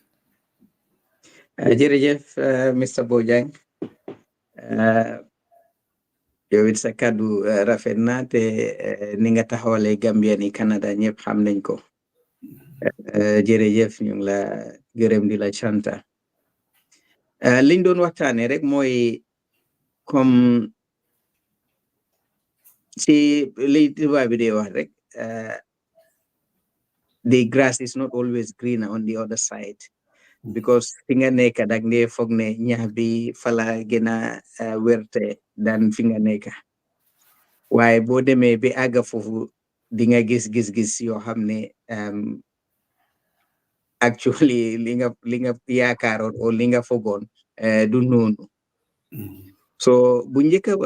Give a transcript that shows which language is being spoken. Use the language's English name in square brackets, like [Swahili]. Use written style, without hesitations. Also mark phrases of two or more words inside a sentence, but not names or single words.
[Wolof] jërëjëf Mr Bojang yow it sa kàddu rafet na te ni nga taxawalee Gambien yi Canada ñëpp xam nañ ko jërëjëf ñu ngi la gërëm di la canta liñ doon waxtaane rek mooy comme si li tubaab bi dee wax rek [English] the grass is not always greener on the other side [Wolof] because fi nga nekk dag ndee foog ne ñax bi fala gën a werte dan fi nga nekk waaye boo demee bi àgga foofu di nga gis yoo xam ne actually li nga yaakaaroon o li nga fogoon du noonu so bu njëkk ba